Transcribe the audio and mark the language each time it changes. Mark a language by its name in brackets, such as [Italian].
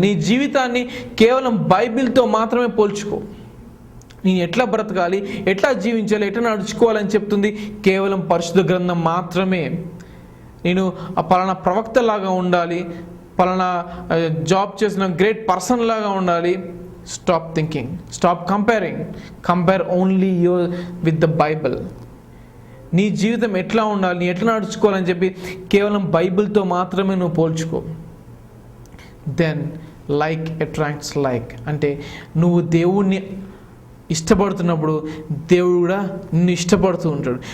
[Telugu] నీ జీవితాన్ని కేవలం బైబిల్తో మాత్రమే పోల్చుకో. నేను ఎట్లా బ్రతకాలి, ఎట్లా జీవించాలి, ఎట్లా నడుచుకోవాలని చెప్తుంది కేవలం పరిశుద్ధ గ్రంథం మాత్రమే. నేను పలానా ప్రవక్త లాగా ఉండాలి, పలానా జాబ్ చేసిన గ్రేట్ పర్సన్ లాగా ఉండాలి. [English] Stop thinking, stop comparing, compare only with the Bible. [Telugu] నీ జీవితం ఎట్లా ఉండాలి, నీ ఎట్లా నడుచుకోవాలని చెప్పి కేవలం బైబిల్తో మాత్రమే నువ్వు పోల్చుకో. [English] then like attracts like, [Telugu] అంటే నువ్వు దేవుణ్ణి ఇష్టపడుతున్నప్పుడు దేవుడు కూడా నిన్ను ఇష్టపడుతూ ఉంటాడు.